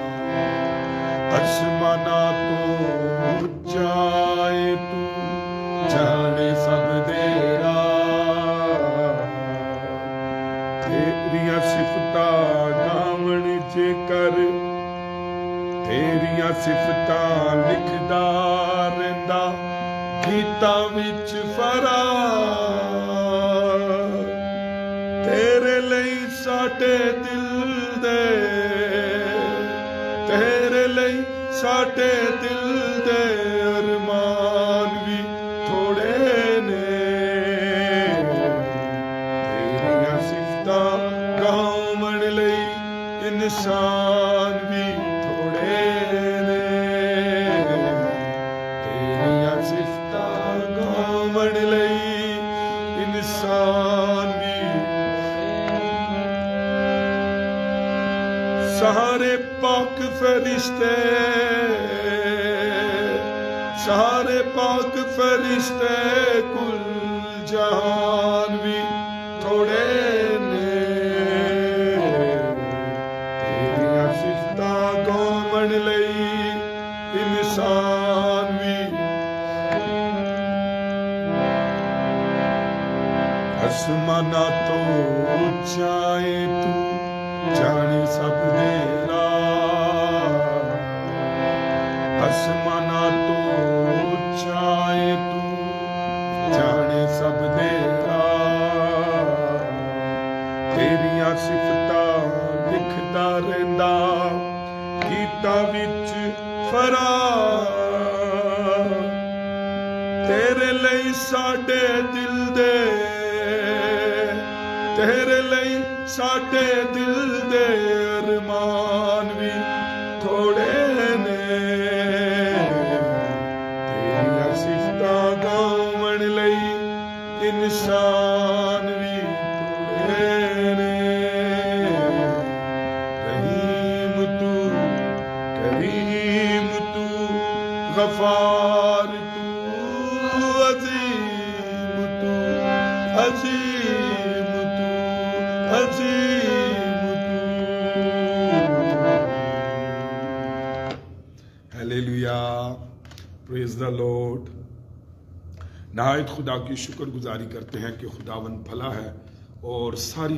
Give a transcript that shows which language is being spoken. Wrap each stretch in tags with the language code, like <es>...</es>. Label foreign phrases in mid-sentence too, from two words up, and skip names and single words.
<pa>آسماناں تو چاہے تو جانے سب دے راہ تیریاں صفتاں گاون جے کر تیریاں صفتاں لکھدا رہندا گیتاں وچ فراغ تیرے لئی ساڈے دل دے تیرے لئی ساڈے دل دے ارمان بھی تھوڑے نے تیریاں صفتاں گاون لئی انسان بھی تھوڑے نے تیریاں صفتاں گاون لئی انسان بھی سارے پاک فرشتے سارے پاک فرشتے کل جہان بھی تھوڑے نے تیریاں صفتاں گاون لئی انسان بھی آسماناں تو چاہے تو جانے سب دے راہ آسماناں تو چاہے تو جانے سب دے راہ تیریاں صفتاں لکھدا رہندا گیتاں وچ فراغ تیرے لئی ساڈے دل دے تیرے لئی ساڈے دل دے ارمان بھی تھوڑے نے تیریاں صفتاں گاون لئی انسان بھی تھوڑے نے رحیم تو کریم تو غفار تو عظیم تو عظیم تو عظیم تو</pa> <en>Hallelujah praise the Lord</en> <ur>نہایت خدا کی شکر گزاری کرتے ہیں کہ خداوند بھلا ہے اور ساری</ur>